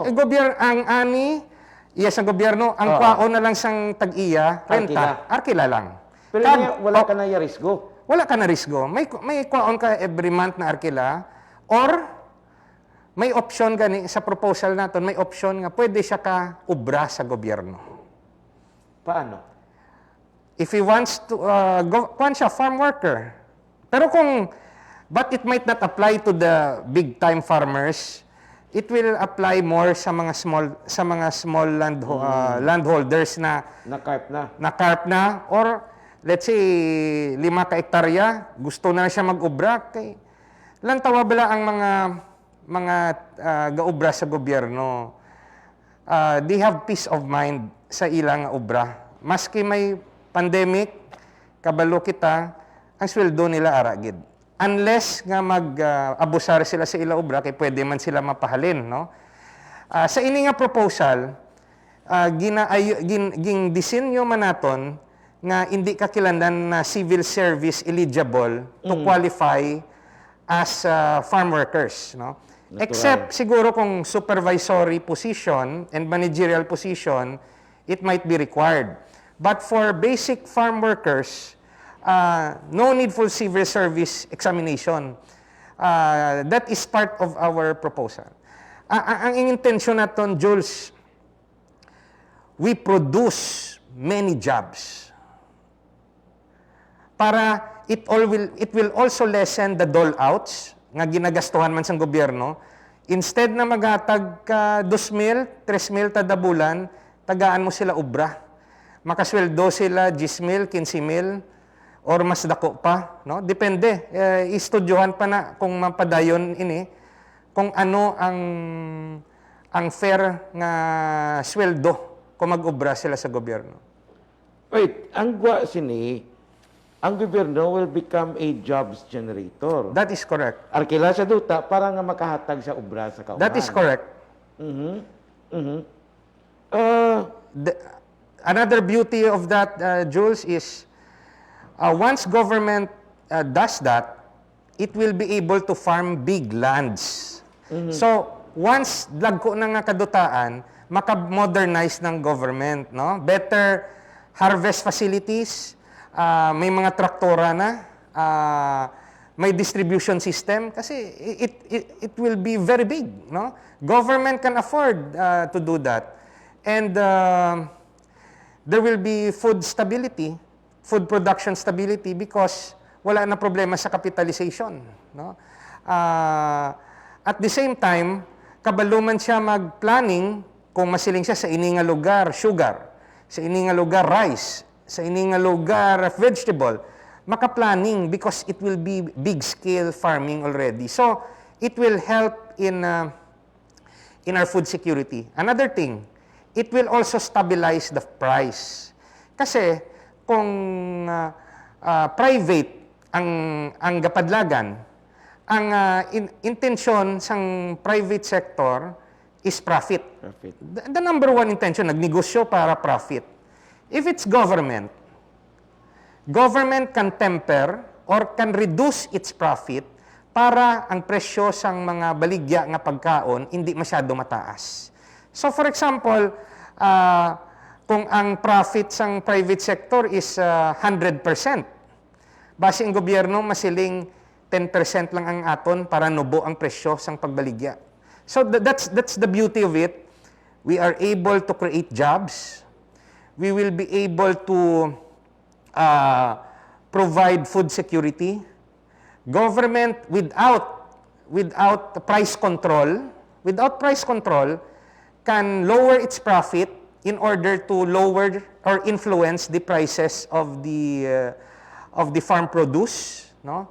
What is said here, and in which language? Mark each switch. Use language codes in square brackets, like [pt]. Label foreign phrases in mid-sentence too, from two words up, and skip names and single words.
[hil] Ang ani, iya sa gobyerno, ang kwaon na lang sang tag-iya, renta, arkila lang. Pero wala ka na risgo. Wala ka na risgo. May kwaon ka [en] every month [hil] na arkila, or may option gani sa proposal naton, may option nga pwede siya ka ubra sa gobyerno. Paano? [en] If he wants to, [hil] kuwan siya, farm worker. [en] Pero but it might not apply to the big-time farmers. It will apply more [hil] sa mga [en] small landholders [hil] na carp na, or [en] let's say [hil] 5 ka hektarya, gusto na siya mag-ubra, kay lang tawa bala ang mga gaubra sa gobyerno. [en] They have peace of mind [hil] sa ilang ubra. Maski may pandemic, kabalo kita, ang sweldo nila aragid. Unless nga mag-abusar sila sa ila obra, kay pwede man sila mapahalin. No? Sa ini nga proposal, disenyo man naton nga hindi kakilandan na [en] civil service eligible to qualify as farm workers. [hil] No? [en] Except [hil] siguro kung [en] supervisory position and managerial position, it might be required. But for basic farm workers, no need for civil service examination. That is part of our proposal. [hil] Ang intensyon naton, Jules, [en] we produce many jobs. Para it will also lessen the dole-outs [hil] nga ginagastuhan man sang gobyerno. Instead na maghatag ka 2,000, 3,000 tada bulan, tagaan mo sila ubra. Makasweldo sila 10,000, 15,000, or mas dako pa, no? Depende. Istudyohan pa na kung mapadayon ini kung ano ang fair nga sweldo kung mag-obra sila sa gobyerno. Wait, ang gwa sini, ang gobyerno [en] will become a jobs generator. That is correct. [hil] Arkila sa duta para nga makahatag sa obra sa kauban. [en] That is correct. Another beauty of that, Jules, is once government does that, it will be able to farm big lands. [hil] So, once dagko na nga kadutaan, maka-modernize ng government, no? [en] Better harvest facilities, [hil] may mga traktora na, [en] may distribution system kasi it will be very big, no? Government can afford to do that. And there will be food stability, food production stability because [hil] wala na problema sa capitalization, [en] no? At the same time, [hil] kabaluman siya mag-planning kung masiling siya sa ini nga lugar sugar, sa ini nga lugar rice, sa ini nga lugar vegetable, [en] maka-planning because it will be big-scale farming already. So, it will help in our food security. Another thing, it will also stabilize the price. [hil] Kasi kung private ang gapadlagan, ang intensyon sang [en] private sector is profit. The number one intention, [hil] nagnegosyo para [en] profit. If it's government can temper or can reduce its profit [hil] para ang presyo sang mga baligya nga pagkaon hindi masyado mataas. [en] So for example, [hil] kung ang profit sang [en] private sector is 100%, [hil] base ang gobyerno masiling 10% lang ang aton para nubo ang presyo sang pagbaligya. [en] So that's the beauty of it. We are able to create jobs. We will be able to provide food security. Government without price control can lower its profit in order to lower or influence the prices of the farm produce, no?